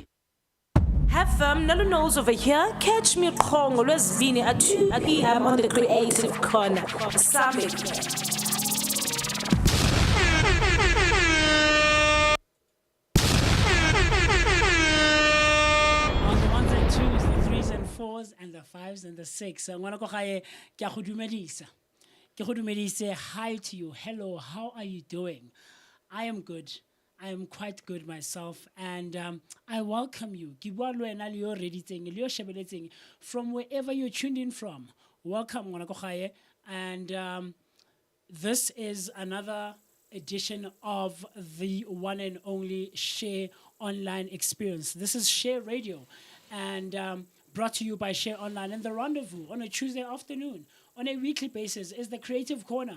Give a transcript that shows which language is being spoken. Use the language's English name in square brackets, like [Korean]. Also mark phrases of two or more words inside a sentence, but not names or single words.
[English] Have fun, Nolu knows over here. Catch me Kongo, Lwesivini at 2 p.m. on the Creative Corner. Summit. On the ones and twos, the threes and fours, and the fives and the six. [Tswana] Ngwana ko gae, ke a go dumedisa. Ke go dumedise, [English] hi to you. Hello, how are you doing? I am good. I am quite good myself, and I welcome you. [Tswana] Ke bua le wena le yo reditseng, le yo shebeletseng [English] from wherever you're tuned in from. Welcome, [Tswana] ngwana ko gae, [English] and this is another edition of the one and only Share Online experience. This is Share Radio, and brought to you by Share Online. And the rendezvous on a Tuesday afternoon, on a weekly basis, is the Creative Corner.